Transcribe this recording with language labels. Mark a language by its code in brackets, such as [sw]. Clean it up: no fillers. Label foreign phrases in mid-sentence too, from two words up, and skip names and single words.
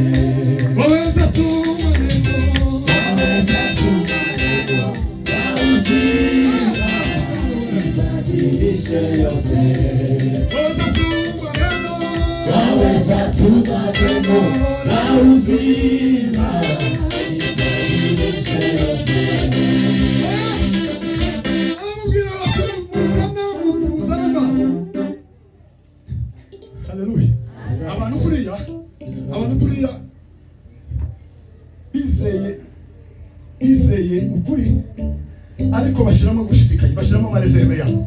[sw] Waweza tu maneno, waweza tu maneno na uzima ibadilishe yote. Waweza tu maneno na uzima ibadilishe yote. Haleluya. [rw] Abantu kuriya bizeye ukuri ariko bashiramo gushidikanya, bashiramo amareserve yabo.